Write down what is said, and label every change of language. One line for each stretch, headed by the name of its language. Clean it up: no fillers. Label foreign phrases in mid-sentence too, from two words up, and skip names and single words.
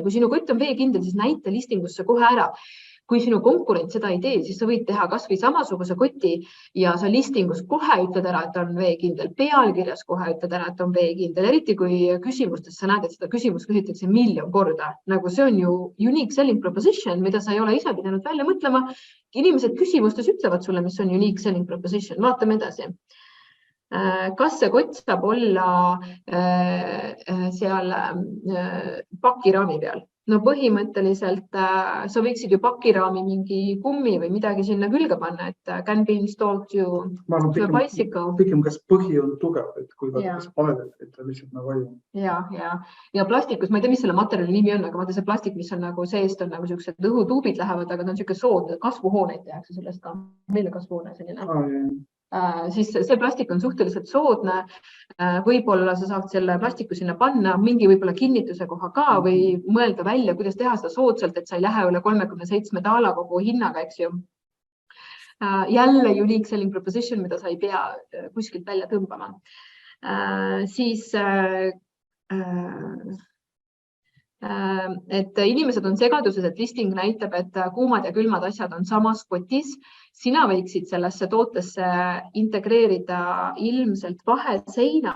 Estonian: Kui sinu kott on veekindel, siis näita listingusse kohe ära. Kui sinu konkurent seda ei tee, siis sa võid teha kas või samasuguse koti ja sa listingus kohe ütled ära, et on veekindel. Pealkirjas kohe ütled ära, et on veekindel. Eriti kui küsimustes sa näed, et seda küsimust küsitakse 1 000 000 korda. Nagu see on ju
English: unique selling proposition,
Estonian: mida sa ei ole ise pidanud välja mõtlema. Inimesed küsimustes ütlevad sulle, mis on
English: unique selling proposition.
Estonian: Vaatame edasi. Kas see kott saab olla seal pakiraami peal? No põhimõtteliselt sa võiksid ju pakiraami mingi kummi või midagi sinna külge panna, et
English: can be installed to a bicycle.
Estonian: Pigem kas põhi on tugev, et kui kas paned, et ta lihtsalt nagu vaju. Ja plastikus, ma ei tea, mis selle materjali nimi on, aga vaata see plastik, mis on nagu seest on nagu sellised õhutuubid lähevad, aga ta on selline sood, kasvuhooneid tehakse sellest ka. Meile kasvuhoone selline. Siis see plastik on suhteliselt soodne. Võib-olla sa saad selle plastiku sinna panna, mingi võib-olla kinnituse koha ka või mõelda välja, kuidas teha seda soodsalt, et sa ei lähe üle 37 taala kogu hinnaga, eks ju. Jälle
English: unique selling proposition,
Estonian: mida sa ei pea kuskilt välja tõmbama. Siis et inimesed on segaduses, et listing näitab, et kuumad ja külmad asjad on samas kotis. Sina võiksid sellesse tootesse integreerida ilmselt vaheseina.